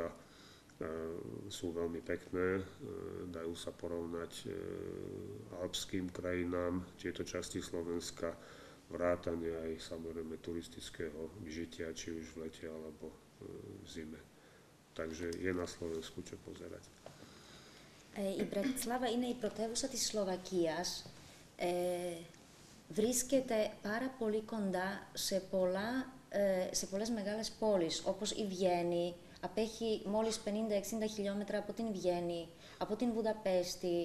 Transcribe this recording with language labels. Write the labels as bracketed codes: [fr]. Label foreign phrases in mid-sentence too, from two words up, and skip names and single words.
[sk] Sú veľmi pekné, dajú sa porovnať alpským krajinám, tieto časti Slovenska, vrátane aj samozrejme turistického vyžitia, či už v lete alebo v zime. Takže je na Slovensku čo pozerať. [el] Η Μπρατισλάβα είναι η πρωτεύουσα της Σλοβακίας. Βρίσκεται πάρα πολύ κοντά σε πολλές μεγάλες πόλεις, όπως η Βιέννη. Απέχει μόλις 50-60 χιλιόμετρα από την Βιέννη, από την Βουδαπέστη.